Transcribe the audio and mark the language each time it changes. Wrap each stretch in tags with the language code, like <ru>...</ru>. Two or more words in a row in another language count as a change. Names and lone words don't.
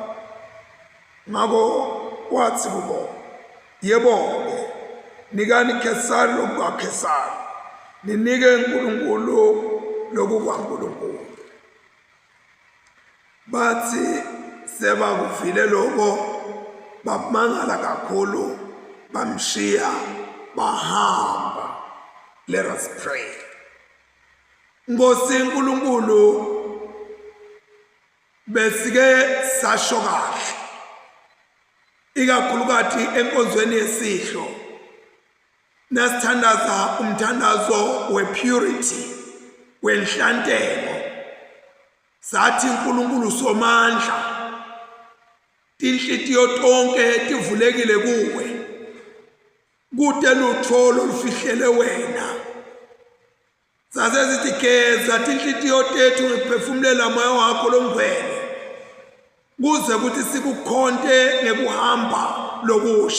<zu>Ngako wathi kubo, yebo-ke, nikani Kesari lokhu kwaKesari, ninike uNkulunkulu lokhu kwaNkulunkulu. Bathi sebakuvile lokho, bamangala kakhulu bamshiya bahamba.</zu> <en>Let us pray.</en> <zu>Nkosi uNkulunkulu, besike sasho kahle ikakhulukazi enkonzweni yesidlo nasithandaza umthandazo we-purity wenhlantelo.</zu> <ss>Sathi uNkulunkulu somandla, inhlitiyo tonke tivulekile kuwe, kude lutho lufihlele wena. Saze zithi geza inhlitiyo tethu ngephefumulela moya wakho longcwele, kuze kuthi sikukhonte ngekuhamba lokusha.</ss>